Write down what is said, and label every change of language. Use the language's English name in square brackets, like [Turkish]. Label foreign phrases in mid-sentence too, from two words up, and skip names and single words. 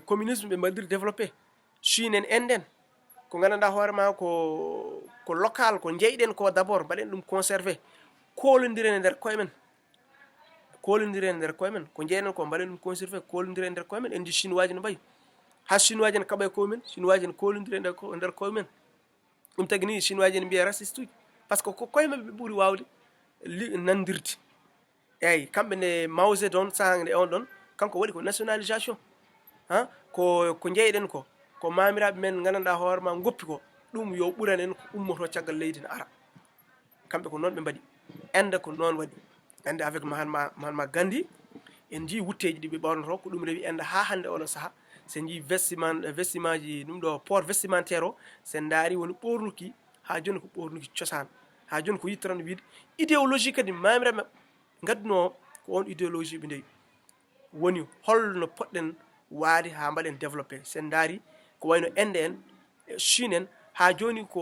[Fula] communisme ɓe mbaɗiri développé Chine en enden ko gandanɗa hoorema ko local ko jeyɗen ko d' abord mbaɗen ɗum conservé kolodiren e nder koye men ko jeyɗen ko mbaɗen ɗum conservé kolodiren e nder koye men en jii chinois ji no mbayi ha chinois ji ne kaɓa e koye men chinois ji ne kolodiri e nder koye men ɗum tagi ni chinois ji ne mbiya raciste uji [French] par ce que [Fula] ko koye mabɓe ɓe ɓuuri wawde nandirde eyyi kamɓe nde Mao Zedong sahande on ɗon kanko waɗi ko nationalisation ha ko jeyɗen ko mamiraɓe men gandanɗa hoorema goppi ko ɗum yo ɓuran en ko ummoto caggal leydi ne ara kamɓe ko noon ɓe mbaɗi inde ko noon waɗi inde avec Mahatma Gandhi en jii wutteji ɗi ɓe ɓornoto ko ɗum rewi inde ha hande oɗo saaha sen jii vestiment ji ɗum ɗo [French] port vestimentaire [Fula] o sen daari woni ɓornuki ha joni ko ɓornuki cosaan ha joni ko yittoran wiide idéologie kadi mamiraɓe gadduno ko on idéologie ɓe ndewi woni holno poɗɗen waade ha mbaɗen développé sen daari ko wayno inde en Chine en ha joni